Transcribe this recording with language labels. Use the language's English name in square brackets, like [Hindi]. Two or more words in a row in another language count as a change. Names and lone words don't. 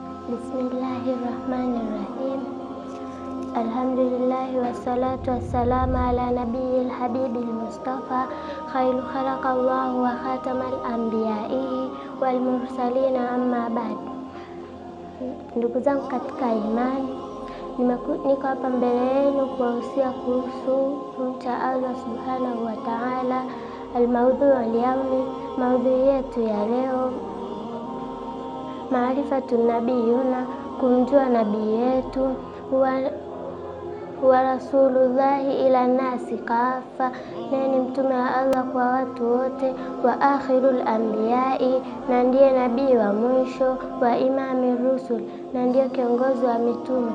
[Arabic] بسم الله الرحمن الرحيم الحمد لله والصلاة والسلام على النبي الحبيب المصطفى خير خلق الله وخاتم الأنبياء والمرسلين أما بعد. [Swahili] Ndugu zangu katika imani, niko hapa mbele yenu kuwahusia kuhusu kumcha Allah [Arabic] سبحانه وتعالى. الموضوع اليوم, [Swahili] maudhui yetu ya leo, [Arabic] معرفة نبينا, [Swahili] kumjua nabii yetu, [Arabic] هو رسول الله إلى الناس كافة, [Swahili] naye ni mtume wa Allah kwa watu wote, [Arabic] وآخر الأنبياء, [Swahili] na ndiye nabii wa mwisho, [Arabic] وإمام الرسل, [Swahili] na ndiye kiongozi wa mitume.